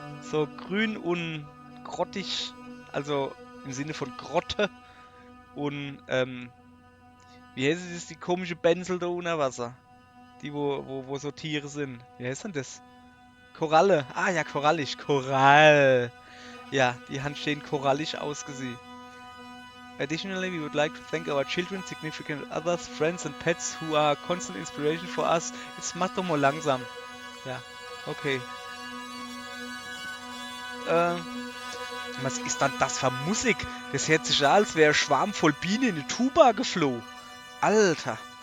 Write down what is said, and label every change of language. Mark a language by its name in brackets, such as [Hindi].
[German] So grün und grottig. Also im Sinne von Grotte. Und, wie heißt es, die komische Bänsel da unter Wasser? Die, wo so Tiere sind. Wie heißt denn das? Koralle. Ah ja, korallig. Korall. Ja, die haben schön korallig ausgesehen. [English] Additionally, we would like to thank our children, significant others, friends and pets who are constant inspiration for us. [German] Jetzt mach doch mal langsam. Ja, okay. Was ist dann das für Musik? Das hört sich an, als wäre ein Schwarm voll Bienen in eine Tuba geflohen. Alter.